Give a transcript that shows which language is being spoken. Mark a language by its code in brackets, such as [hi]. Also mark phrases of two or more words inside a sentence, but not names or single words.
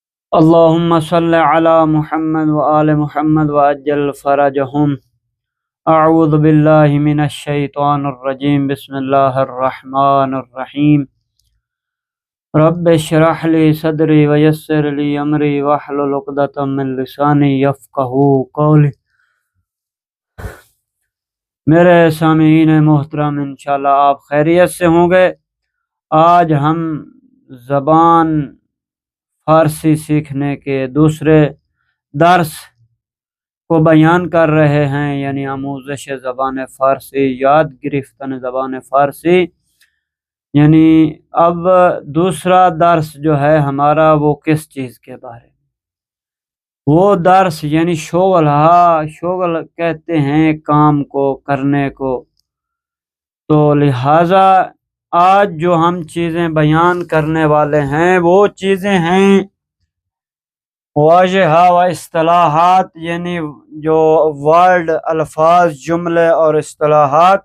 [ar] اللهم صل على محمد وآل محمد وعجل فرجهم. اعوذ باللہ من الشیطان الرجیم. بسم اللہ الرحمن الرحیم. رب اشرح لی صدری ویسر لی امری واحلل عقدۃ من لسانی یفقہوا قولی. [ur] میرے سامعین محترم، انشاءاللہ آپ خیریت سے ہوں گے. آج ہم زبان فارسی سیکھنے کے دوسرے درس کو بیان کر رہے ہیں، یعنی [fa] آموزش زبان فارسی، یاد گرفتن زبان فارسی. [ur] یعنی اب دوسرا درس جو ہے ہمارا وہ کس چیز کے بارے میں؟ وہ درس یعنی شغل کہتے ہیں کام کو، کرنے کو. تو لہٰذا آج جو ہم چیزیں بیان کرنے والے ہیں وہ چیزیں ہیں واضح و اصطلاحات، یعنی جو ورڈ، الفاظ، جملے اور اصطلاحات.